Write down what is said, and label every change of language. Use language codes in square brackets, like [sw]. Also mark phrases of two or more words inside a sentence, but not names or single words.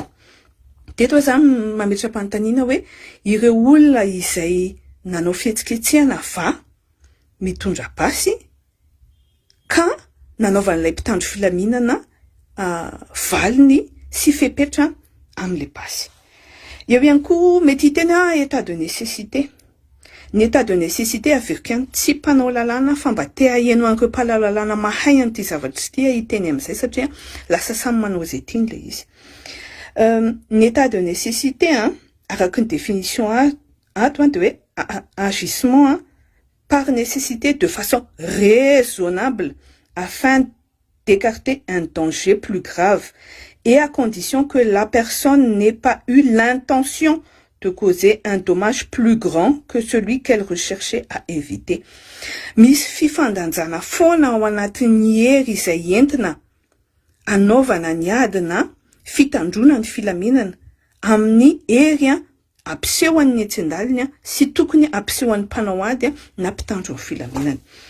[mg] Teto zany mametra-panontaniana hoe ireo olona izay nanao fihetsiketsehana mitondra basy ka nanaovan'ilay mpitandro filaminana valiny sy fepetra amin'ilay basy. Eo ihany koa mety hiteny [fr] état de nécessité. [mg] Ny [fr] état de nécessité [mg] averiko ihany tsy mpanao lalàna fa mba te aheno an'ireo mpanao lalàna mahay an'ity zavatra ity hiteny amin'izay satria lasa samy manao izay tiany ilay izy. [fr] Ny état de nécessité [mg] araka ny [fr] définition [mg] ato dia hoe [fr] agissement par nécessité de façon raisonnable afin d'écarter un danger plus grave et à condition que la personne n'ait pas eu l'intention de causer un dommage plus grand que celui qu'elle recherchait à éviter. [mg] Misy fifandanjana foana ao anatin'ny hery izay entina anaovana ny ady na fitandrona ny filaminana amin'ny hery ampiseho an'ny etsin-daliny sy tokony ampiseho an'ny mpanao ady na mpitandro ny filaminana.